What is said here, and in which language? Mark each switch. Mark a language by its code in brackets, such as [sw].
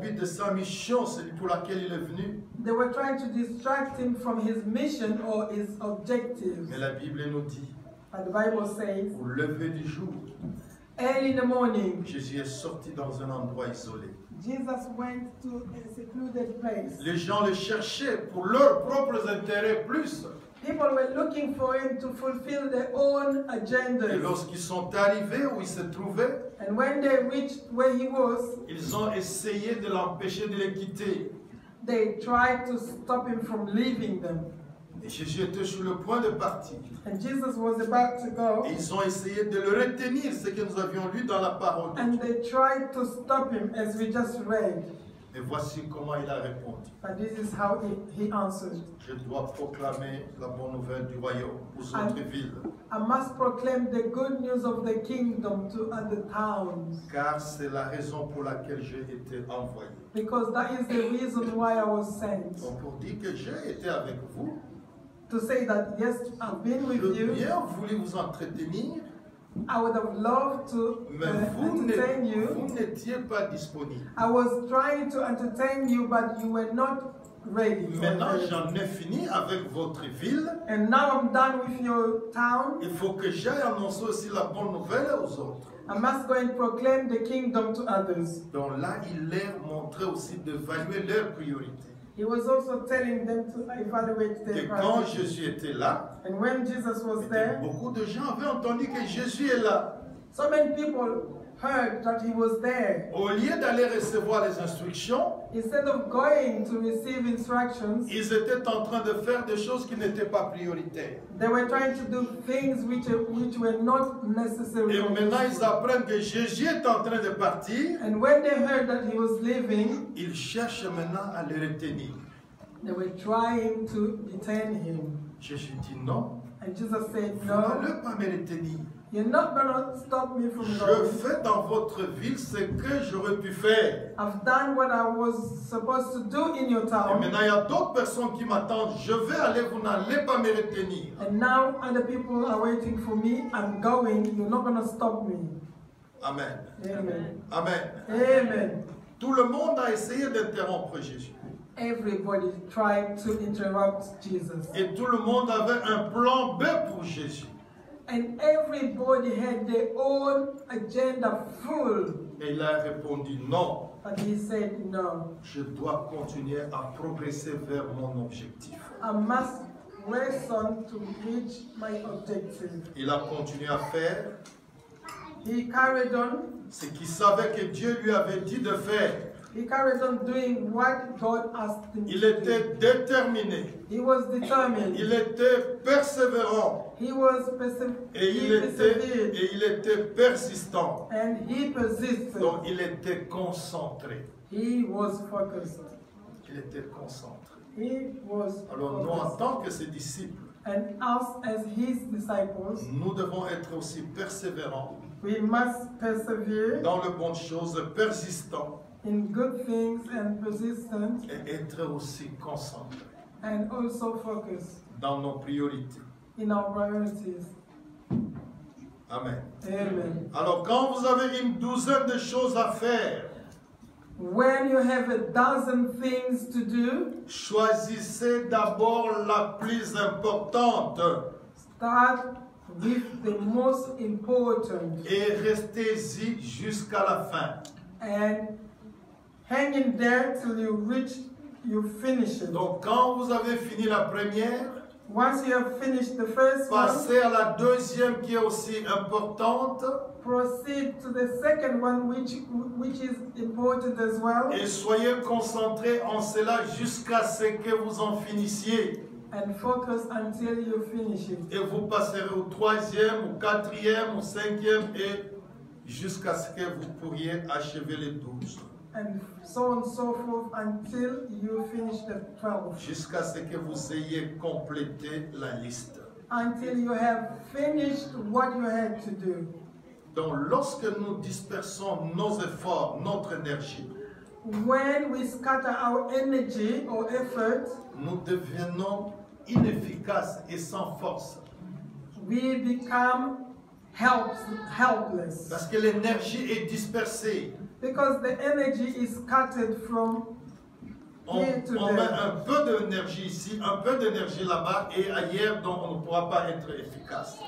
[fr] but, de sa mission, celui pour laquelle il est venu. [en] They were trying to distract him from his mission or his objectives. [fr] Mais la Bible nous dit, [en] But the Bible says, [fr] au lever du jour, [en] early in the morning, [fr] Jésus est sorti dans un endroit isolé. [en] Jesus went to a secluded place. [fr] Les gens le cherchaient pour leurs propres intérêts plus. [en] People were looking for him to fulfill their own [fr] Et [en] agendas. [fr] lorsqu'ils sont arrivés où il se trouvait, [en] And when they reached where he was, [fr] ils ont essayé de l'empêcher de les quitter. [en] they tried to stop him from leaving them. [fr] Et Jésus était sur le point de partir. [en] And Jesus was about to go, [fr] Et ils ont essayé de le retenir, ce que nous avions lu dans la parole de [en] and [fr] Dieu. [en] they tried to stop him, as we just read. [fr] Et voici comment il a répondu. [en] But this is how he answered. [fr] Je dois proclamer la bonne nouvelle du royaume aux autres villes, [en] I must proclaim the good news of the kingdom to other towns, [fr] car c'est la raison pour laquelle j'ai été envoyé. [en] because that is the reason why I was sent. [fr] Donc pour dire que j'ai été avec vous, [en] To say that, yes, I've been with [fr] je [en] you, [fr] bien voulu vous entretenir, [en] I would have loved to [fr] mais vous [en] entertain you. [fr] n'étiez pas disponible. [en] I was trying to entertain you, but you were not ready. for [fr] Maintenant, [en] it. [fr] j'en ai fini avec votre ville. [en] And now I'm done with your town. [fr] Il faut que j'aille annoncer aussi la bonne nouvelle aux autres. [en] I must go and proclaim the kingdom to others. [fr] Donc là, il leur montrait aussi d'évaluer leurs priorités. [en] He was also telling them to evaluate [fr] Et [en] their [fr] quand [en] priorities. [fr] Jésus était là, [en] And when Jesus was there, [fr] beaucoup de gens avaient entendu que Jésus est là. [en] so many people heard that he was there. [fr] Au lieu d'aller recevoir les instructions, [en] Instead of going to receive instructions, [fr] ils étaient en train de faire des choses qui n'étaient pas prioritaires. [en] they were trying to do things which were not necessary. [fr] Et maintenant, ils apprennent que Jésus est en train de partir. [en] And when they heard that he was leaving, [fr] Ils cherchent maintenant à le retenir. [en] they were trying to detain him. [fr] Jésus dit non, [en] And Jesus said, [fr] vous [en] no, [fr] n'allez pas me retenir. [en] you're not going to stop me from [fr] Je [en] going. [fr] fais dans votre ville ce que j'aurais pu faire. [en] I've done what I was supposed to do in your [fr] Et [en] town. [fr] maintenant, il y a d'autres personnes qui m'attendent. Je vais aller, vous n'allez pas me retenir. [en] And now other people are waiting for me. I'm going. You're not going to stop me. Amen. Amen. Amen. Amen. [fr] Tout le monde a essayé d'interrompre Jésus. [en] Everybody tried to interrupt Jesus. [fr] Et tout le monde avait un plan B pour Jésus. [en] And everybody had their own agenda full. [fr] Et il a répondu non. [en] But he said, no, [fr] Je dois continuer à progresser vers mon objectif. [en] I must press on to reach my objective. [fr] Il a continué à faire [en] He carried on. [fr] ce qu'il savait que Dieu lui avait dit de faire. [en] He carried on doing what God asked him [fr] Il [en] to do. [fr] était déterminé. [en] He was determined. [fr] Il était persévérant. [en] He was [fr] Et [en] persevered. [fr] il était persistant. [en] And he persisted. [fr] Donc il était concentré. [en] He was focused. [fr] Il était concentré. [en] He was [fr] Alors nous, en [en] focused. [fr] tant que ses disciples, [en] And us as his disciples, [fr] nous devons être aussi persévérants [en] we must persevere [fr] dans les bonnes choses, persistants [en] in good things and persistent [fr] et être aussi concentrés [en] and also focus [fr] dans nos priorités. [en] in our priorities. Amen. Amen. [fr] Alors quand vous avez une douzaine de choses à faire, [en] When you have a dozen things to do, [fr] choisissez d'abord la plus importante [en] start with the most important [fr] et restez-y jusqu'à la fin. [en] and hang in there till you finish it. [fr] Donc quand vous avez fini la première, [en] Once you have finished the first one, [fr] passez à la deuxième qui est aussi importante [en] proceed to the second one, which is important as well, [fr] et soyez concentrés en cela jusqu'à ce que vous en finissiez. [en] and focus until you finish it. [fr] Et vous passerez au troisième, au quatrième, au cinquième et jusqu'à ce que vous pourriez achever les 12. [en] And so on and so forth until you finish the 12. [fr] Jusqu'à ce que vous ayez complété la liste. [en] Until you have finished what you had to do. [fr] Donc lorsque nous dispersons nos efforts, notre énergie, [en] When we scatter our energy or effort, [fr] nous devenons inefficaces et sans force. [en] we become helpless. [fr] Parce que l'énergie est dispersée. [en] Because the energy is scattered from [fr] On [en] here to [fr] met [en] there. [fr] un peu d'énergie ici, un peu d'énergie là-bas et ailleurs, donc on ne pourra pas être efficace.